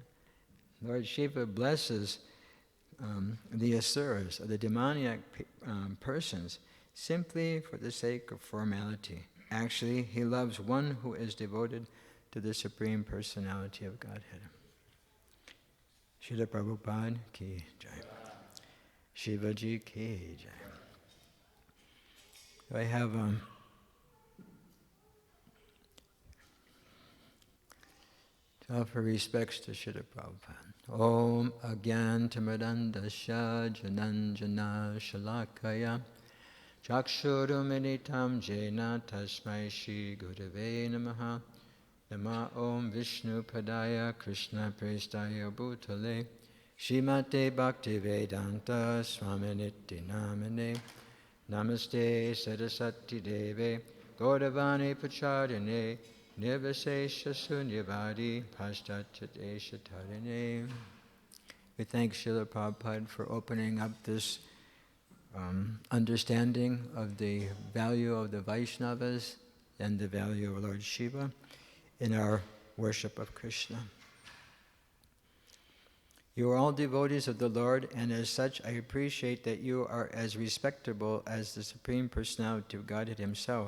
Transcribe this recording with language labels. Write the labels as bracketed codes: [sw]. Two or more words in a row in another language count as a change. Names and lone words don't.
[en] Lord Shiva blesses the asuras, or the demoniac persons, simply for the sake of formality. Actually, he loves one who is devoted to the Supreme Personality of Godhead. [hi] श्रील प्रभुपाद की जय. शिवजी की जय. [en] I have to offer respects to Srila Prabhupada. [sa] ॐ अज्ञानतिमिरान्धस्य ज्ञानाञ्जन शलाकया चक्षुरुन्मीलितं येन तस्मै श्री गुरवे नमः नम ॐ विष्णु पादाय कृष्ण प्रेष्ठाय भूतले श्रीमते भक्तिवेदान्त स्वामिन्निति नामिने नमस्ते सारस्वते देवे गौरवाणी प्रचारिणे निर्विशेष शून्यवादि पाश्चात्यदेश तारिणे. [en] We thank Srila Prabhupada for opening up this understanding of the value of the Vaishnavas and the value of Lord Shiva in our worship of Krishna. You are all devotees of the Lord, and as such I appreciate that you are as respectable as the Supreme Personality of Godhead Himself.